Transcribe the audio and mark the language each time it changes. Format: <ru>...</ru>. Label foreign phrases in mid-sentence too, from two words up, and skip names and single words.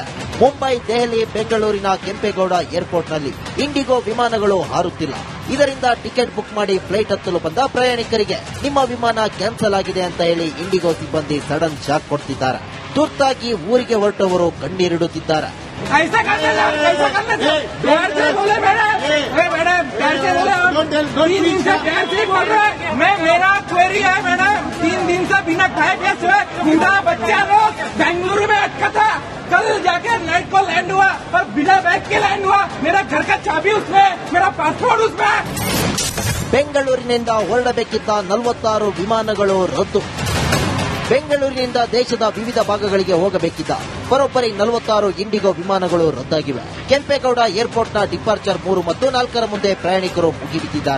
<kn>ಮುಂಬೈ, ದೆಹಲಿ, ಬೆಂಗಳೂರಿನ ಕೆಂಪೇಗೌಡ ಏರ್ಪೋರ್ಟ್ನಲ್ಲಿ ಇಂಡಿಗೋ ವಿಮಾನಗಳು ಹಾರುತ್ತಿಲ್ಲ. ಇದರಿಂದ</kn> <en>ticket book</en> <kn>ಮಾಡಿ ಫ್ಲೈಟ್ ಹತ್ತಲು ಬಂದ ಪ್ರಯಾಣಿಕರಿಗೆ ನಿಮ್ಮ ವಿಮಾನ ಕ್ಯಾನ್ಸಲ್ ಆಗಿದೆ ಅಂತ ಹೇಳಿ ಇಂಡಿಗೋ ಸಿಬ್ಬಂದಿ</kn> <en>sudden shock</en> <kn>ಕೊಡ್ತಿದ್ದಾರೆ. ತುರ್ತಾಗಿ ಊರಿಗೆ ಹೊರಟವರು ಕಣ್ಣೀರಿಡುತ್ತಿದ್ದಾರೆ.</kn> <hi>ऐसा करना प्यार से बोले मैडम, प्यार से बोले. 3 दिन से प्यार से बोल रहे. मैं मेरा क्वेरी है मैडम, 3 दिन से बिना खाए पिए सोए बूढ़ा बच्चा लोग बेंगलुरु में अटका था, कल जाके नाइट को लैंड हुआ और बिना बैग के लैंड हुआ. मेरा घर का चाबी उसमें, मेरा पासपोर्ट उसमें.</hi> <kn>ಬೆಂಗಳೂರಿನಿಂದ ಹೊರಡಬೇಕಿದ್ದ 46 ವಿಮಾನಗಳು ರದ್ದು. ಬೆಂಗಳೂರಿನಿಂದ ದೇಶದ ವಿವಿಧ ಭಾಗಗಳಿಗೆ ಹೋಗಬೇಕಿದ್ದ ಬರೋಬ್ಬರಿ 46 ಇಂಡಿಗೋ ವಿಮಾನಗಳು ರದ್ದಾಗಿವೆ. ಕೆಂಪೇಗೌಡ ಏರ್ಪೋರ್ಟ್ನ ಡಿಪಾರ್ಚರ್ 3 ಮತ್ತು 4ರ ಮುಂದೆ ಪ್ರಯಾಣಿಕರು ಮುಗಿಬಿದ್ದಿದ್ದಾರೆ.</kn>